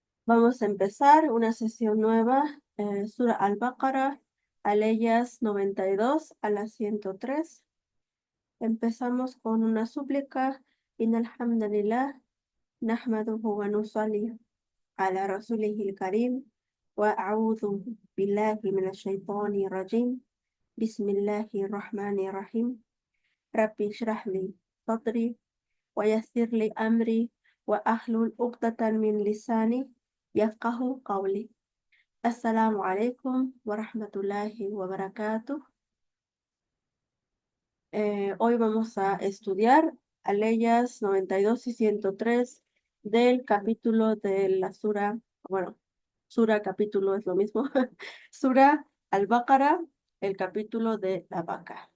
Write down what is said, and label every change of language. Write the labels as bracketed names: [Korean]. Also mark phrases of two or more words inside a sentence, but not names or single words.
[Spanish] Vamos a empezar una sesión nueva, Sura Al-Baqarah, aleyas 92 a la 103. Empezamos con una súplica. [Arabic] إن الحمد لله نحمده ونصلي على رسوله الكريم وأعوذ بالله من الشيطان الرجيم. بسم الله الرحمن الرحيم رب اشرح لي صدري ويسر لي أمري واحلل عقدة من لساني يفقهوا قولي. السلام عليكم ورحمة الله وبركاته. [Spanish] Hoy vamos a estudiar aleyas 92 y 103 del capítulo de la sura, bueno, sura, capítulo es lo mismo, sura Al-Baqarah, el capítulo de la vaca.